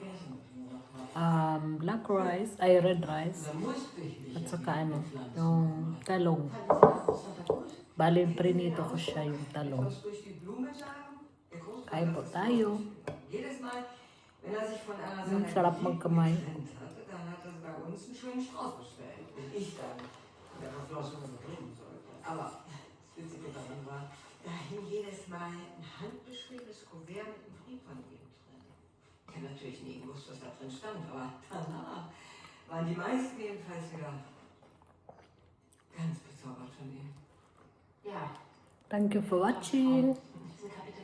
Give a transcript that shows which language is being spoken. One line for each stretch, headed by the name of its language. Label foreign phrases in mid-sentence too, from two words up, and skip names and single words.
English: Black rice, red rice.
Filipino: At saka yung talong. Bali, prinito ko siya yung talong. Kain po tayo. Sarap magkamay.
German: Uns einen schönen Strauß bestellt. Und ich dann mit einer Flosse von Blumen sollte. Aber das Witzige daran war, da hing jedes Mal ein handbeschriebenes Kuvert mit einem Brief von ihm drin. Ich habe natürlich nie gewusst, was da drin stand, aber danach waren die meisten jedenfalls wieder ganz bezaubert von ihm. Ja.
English: Thank you for watching.
German: Diese